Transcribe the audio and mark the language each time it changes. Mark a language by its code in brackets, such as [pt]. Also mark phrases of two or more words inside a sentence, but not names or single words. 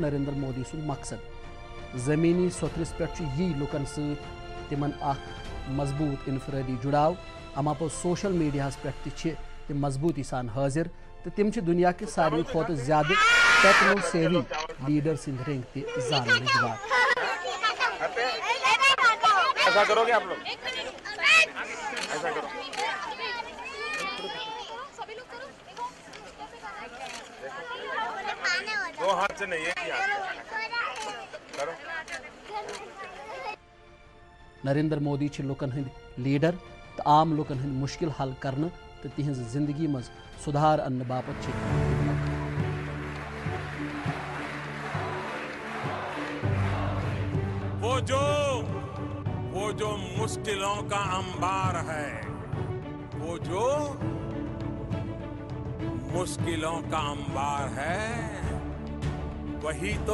[ks] نریندر مودی سن مقصد زمینی سوترس پہ یہ لوکن ست تمن اخ مضبوط انفرادی جڑاؤ اما پو [en] social media [ks] پہ تم مضبوطی سان حاضر تو تم دنیا کے ساروی کھت زیادہ [en] techno savvy [ks] لیڈر سند رنگ تہ زاننے یوان [ur] ایسا کرو گے آپ لوگ ایسا کرو دو ہاتھ سے نہیں کرو [ks] نریندر مودی چھ لوکن ہند لیڈر تو عام لوکن ہند مشکل حل کرنے تو تہذ زندگی مز سدھار ان باپت [ur] وہ جو مشکلوں کا انبار ہے جو مشکلوں کا انبار ہے وہی